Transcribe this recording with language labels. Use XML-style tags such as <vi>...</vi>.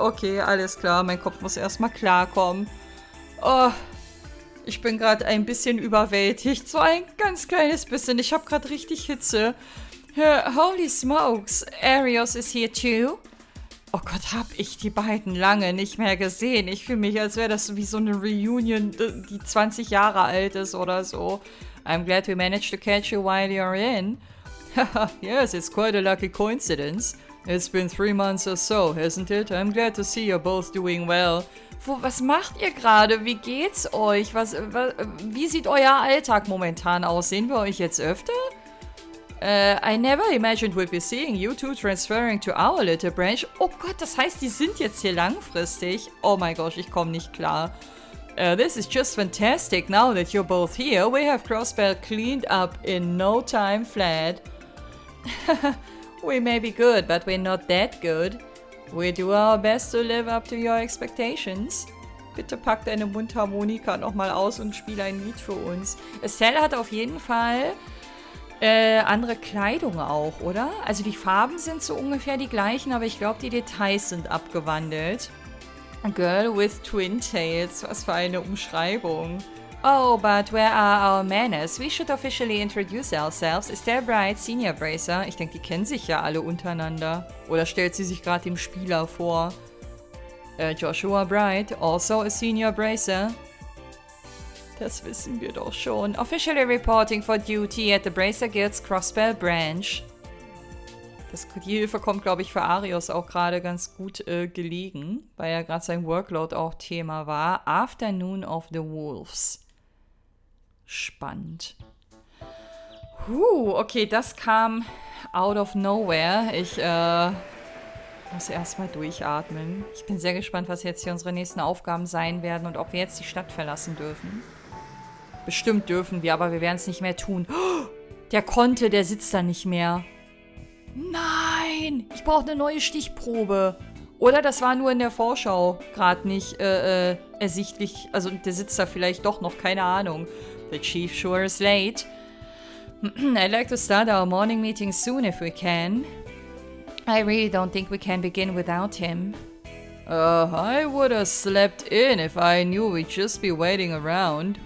<de>Okay, alles klar. Mein Kopf muss erstmal klarkommen. Oh, ich bin gerade ein bisschen überwältigt. So ein ganz kleines bisschen. Ich habe gerade richtig Hitze.</de> <en>Holy smokes. Arios is here too.</en> <de>Oh Gott, hab ich die beiden lange nicht mehr gesehen. Ich fühle mich, als wäre das wie so eine Reunion, die 20 Jahre alt ist oder so.</de> <en>I'm glad we managed to catch you while you're in. Yes, it's quite a lucky coincidence. It's been 3 months or so, hasn't it? I'm glad to see you're both doing well.</en> <de>Was macht ihr gerade? Wie geht's euch? Wie sieht euer Alltag momentan aus? Sehen wir euch jetzt öfter?</de> <en>I never imagined we'd be seeing you two transferring to our little branch.</en> <de>Oh Gott, das heißt, die sind jetzt hier langfristig. Oh mein Gott, ich komme nicht klar.</de> <en>This is just fantastic. Now that you're both here, we have Crossbell cleaned up in no time flat. We may be good, but we're not that good. We do our best to live up to your expectations.</en> <de>Bitte pack deine Mundharmonika nochmal aus und spiel ein Lied für uns. Estelle hat auf jeden Fall andere Kleidung auch, oder? Also die Farben sind so ungefähr die gleichen, aber ich glaube, die Details sind abgewandelt.</de> <en>A girl with twin tails.</en> <de>Was für eine Umschreibung.</de> <en>Oh, but where are our manners? We should officially introduce ourselves. Is there Bright, Senior Bracer?</en> <de>Ich denke, die kennen sich ja alle untereinander. Oder stellt sie sich gerade dem Spieler vor?</de> <en>Joshua Bright, also a Senior Bracer.</en> <de>Das wissen wir doch schon.</de> <en>Officially reporting for duty at the Bracer Guild's Crossbell Branch.</en> <de>Die Hilfe kommt, glaube ich, für Arios auch gerade ganz gut gelegen, weil ja gerade sein Workload auch Thema war.</de> <en>Afternoon of the Wolves.</en> <de>Spannend. Okay, das kam</de> <en>out of nowhere.</en> <de>Ich muss erstmal durchatmen. Ich bin sehr gespannt, was jetzt hier unsere nächsten Aufgaben sein werden und ob wir jetzt die Stadt verlassen dürfen. Bestimmt dürfen wir, aber wir werden es nicht mehr tun. Der sitzt da nicht mehr. Nein! Ich brauche eine neue Stichprobe. Oder das war nur in der Vorschau gerade nicht ersichtlich. Also der sitzt da vielleicht doch noch, keine Ahnung.</de> <en>The chief sure is late. I'd like to start our morning meeting soon if we can. I really don't think we can begin without him. I would have slept in if I knew we'd just be waiting around.</en>